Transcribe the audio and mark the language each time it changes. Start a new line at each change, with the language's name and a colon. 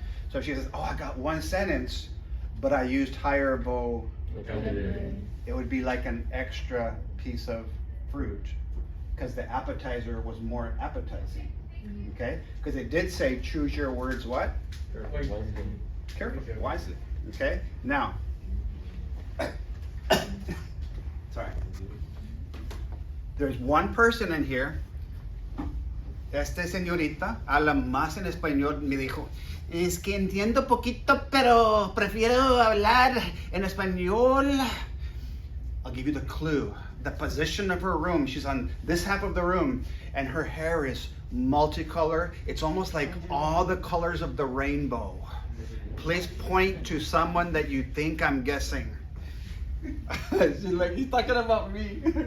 English: So if she says, "Oh, I got one sentence, but I used higher bow," it would be like an extra piece of fruit because the appetizer was more appetizing. Okay? Because it did say choose your words what? Carefully, wisely. Okay? Now, sorry. There's one person in here.
Spanish: Esta señorita habla más en español. Me dijo, es que entiendo poquito, pero prefiero hablar en español.
English: I'll give you the clue. The position of her room. She's on this half of the room, and her hair is multicolor. It's almost like all the colors of the rainbow. Please point to someone that you think I'm guessing. She's like, he's talking about me.